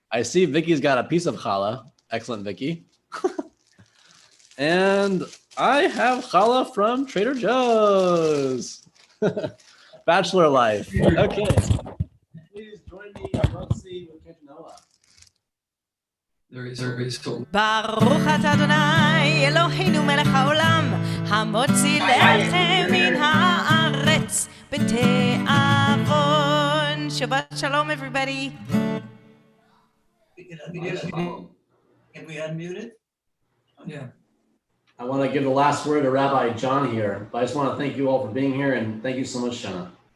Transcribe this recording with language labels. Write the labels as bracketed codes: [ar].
[en] I see Vicky's got a piece of challah. Excellent, Vicky. And I have challah from Trader Joe's. Bachelor life. Okay. Please join me in Motzi with Cantor Noa. There is told. [he] ברוך אתה אדוני אלוהינו מלך העולם, המוציא לחם מן הארץ בתיאבון. [en] Shabbat shalom, everybody. Can we unmute it? Yeah. I want to give the last word to Rabbi Jon here, but I just want to thank you all for being here and thank you so much, Shana.